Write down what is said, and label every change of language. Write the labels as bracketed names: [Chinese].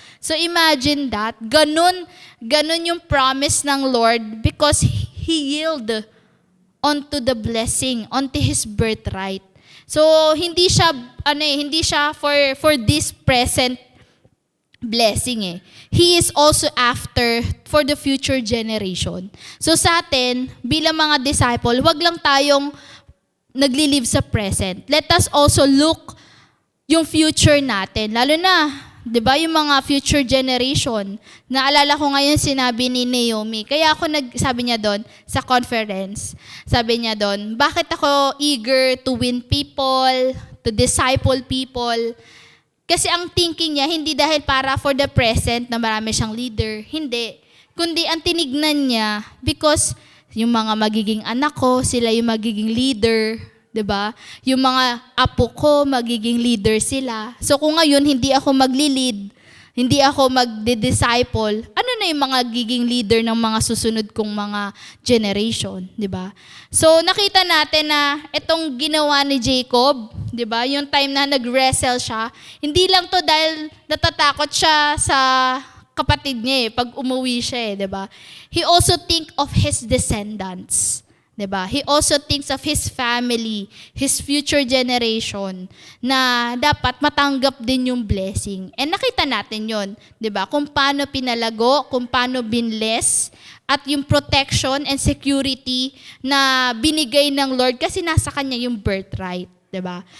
[English] So imagine that, [Filipino] ganun yung promise ng Lord [English] because He yielded onto the blessing, onto His birthright. [Filipino] So hindi siya for this present blessing. [English] He is also after for the future generation. [Filipino] So sa atin, bilang mga disciple, wag lang tayong nagli-live sa present. [English] Let us also look [Filipino] yung future natin. Lalo na, 'di ba, yung mga future generation. Naalala ko ngayon sinabi ni Naomi. Kaya ako sabi niya doon sa conference. Sabi niya doon, bakit ako [English] eager to win people, to disciple people? [Filipino] Kasi ang thinking niya, hindi dahil para for the present na marami siyang leader. Hindi. Kundi ang tinignan niya, because yung mga magiging anak ko, sila yung magiging leader. 'Di ba? Yung mga apo ko, magiging leader sila. So kung ngayon, hindi ako magli-lead, hindi ako magde-disciple, ano na yung mga giging leader ng mga susunod kong mga generation, 'di ba? So nakita natin na itong ginawa ni Jacob, 'di ba? Yung time na nag-wrestle siya, hindi lang to dahil natatakot siya sa kapatid niya pag umuwi siya 'di ba? [English] He also think of his descendants. 'Di ba? He also thinks of his family, his future generation, [Filipino] na dapat matanggap din yung blessing. And nakita natin yon, 'di ba? Kung paano pinalago, kung paano binless, at yung protection and security na binigay ng Lord kasi nasa kanya yung birthright, 'di ba?